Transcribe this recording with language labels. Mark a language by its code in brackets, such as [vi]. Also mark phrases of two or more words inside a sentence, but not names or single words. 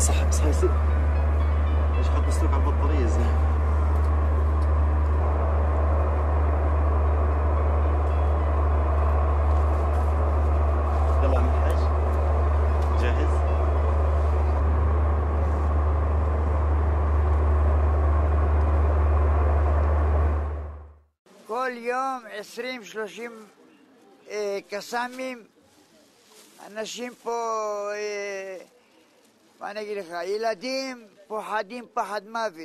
[ar] اصحى يا ست. ايش حط السلوك على البطاريه زين. يلا عم الحاج جاهز؟ [he] כל יום 20-30 קסאמים. אנשים פה, מה אני אגיד לך, ילדים פוחדים פחד מוות.